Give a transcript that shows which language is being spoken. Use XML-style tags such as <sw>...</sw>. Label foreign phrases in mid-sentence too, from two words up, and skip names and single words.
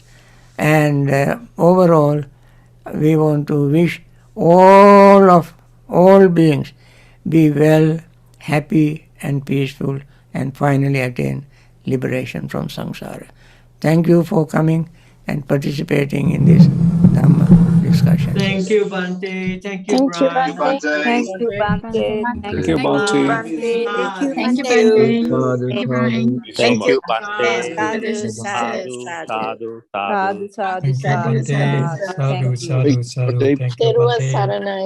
<en>And overall, we want to wish all beings be well, happy, and peaceful, and finally attain liberation from samsara. Thank you for coming and participating in this Dhamma discussion. Thank you, Bhante. Thank you, Brian. Thank you, Bhante. Thank you, Bhante. Thank you, Thank you, Bhante. Bhante. Thank you, Sadhu, Bhante. sadhu, Sadhu, sadhu, sadhu. sadhu, Thank you, sadhu, Bhante. sadhu. Sadhu, Thank you.</en> <pi>sadhu, sadhu.</pi> <en>Thank you, Bhante. Saranai.</en>